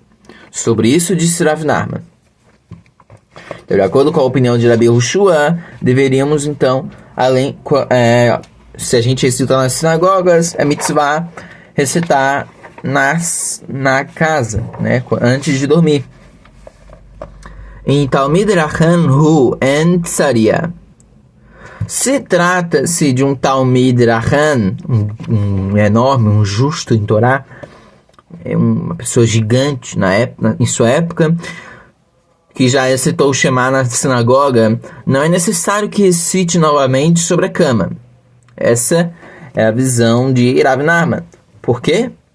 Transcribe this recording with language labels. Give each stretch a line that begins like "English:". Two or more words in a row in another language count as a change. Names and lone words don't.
Portuguese: Sobre isso disse Rav Nachman. Então, de acordo com a opinião de Rabi Yehoshua, deveríamos então, se a gente recita nas sinagogas, é mitzvah recitar na casa, né, antes de dormir.
Hebrew: אם תלמיד חכם הוא אין צריך.
Portuguese: Se trata-se de um
Hebrew: תלמיד חכם,
Portuguese: um enorme, um justo em Torá, é uma pessoa gigante em sua época, que já recitou o Shema na sinagoga, não é necessário que recite novamente sobre a cama. Essa é a visão de Rav Nachman. Por quê?